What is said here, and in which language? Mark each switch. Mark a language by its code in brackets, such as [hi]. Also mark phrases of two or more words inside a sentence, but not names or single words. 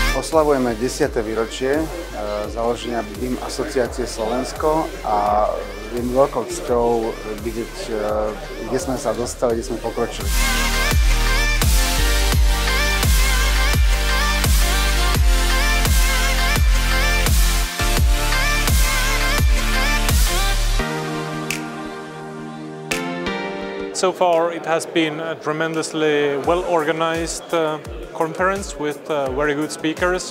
[sk] Oslavujeme 10. výročie založenia BIM asociácie Slovensko a je mi veľkou cťou vidieť, kde sme sa dostali, kde sme pokročili. [en] So far it has been a tremendously well-organized conference with very good speakers.